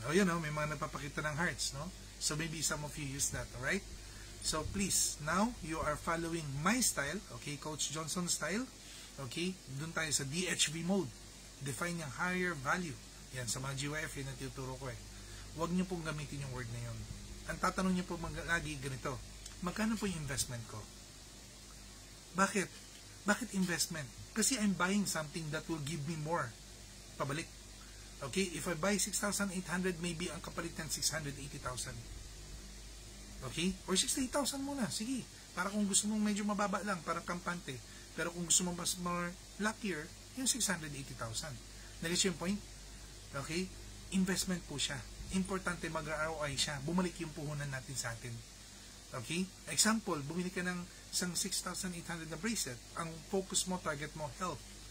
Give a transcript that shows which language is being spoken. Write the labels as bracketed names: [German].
[Filipino] O yun, may mga napapakita ng hearts, no? [English] So maybe some of you use that, alright? So please, now you are following my style, okay, Coach Johnson style, okay? [Filipino] Doon tayo sa DHV mode. Define yung higher value. Yan, sa mga GYF, yun ang tuturo ko Huwag niyo pong gamitin yung word na yun. Ang tatanong niyo po lagi ganito, magkano po yung investment ko? Bakit? Bakit investment? [English] Kasi I'm buying something that will give me more. Pabalik. Okay, if I buy 6,800, maybe [Filipino] ang kapalit ng [English] 680,000. Okay? [Filipino] Or 68,000 muna. Sige. Para kung gusto mong medyo mababa lang, parang kampante. Pero kung gusto mong mas more luckier, yung 680,000. Nag-get yung point? Okay? Investment po siya. Importante mag-ROI siya. Bumalik yung puhunan natin sa atin. Okay? Example, bumili ka ng isang 6,800 na bracelet. Ang focus mo, target mo, health.